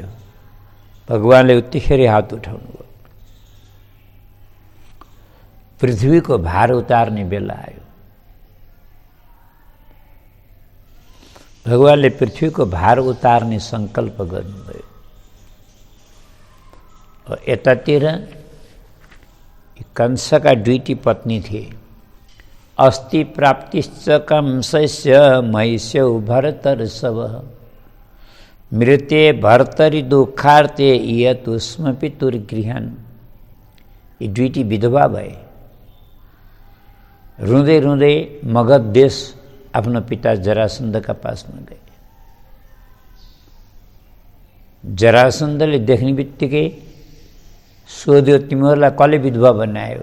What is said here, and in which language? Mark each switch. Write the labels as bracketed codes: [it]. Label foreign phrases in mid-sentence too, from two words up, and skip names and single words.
[ne] भगवानले उत्तिखेर हात उठाउनु भयो। पृथ्वीको भार उतार्ने बेला आयो। भगवानले पृथ्वीको भार उतार्ने सङ्कल्प गर्नुभयो। यतातिर कंसका दुईटी पत्नी थिए। [sa] अस्ति प्राप्तिश्च कंसस्य महिष्यौ भरतर्षभ मृते भर्तरि दुःखार्ते इयतुस्म पितुर्गृहान्। [ne] यी दुईटी विधवा भए। रुँदै रुँदै मगध देश आफ्नो पिता जरासन्धका पासमा गए। जरासन्धले देख्ने बित्तिकै सोध्यो, तिमीहरूलाई कसले विधवा बनायो?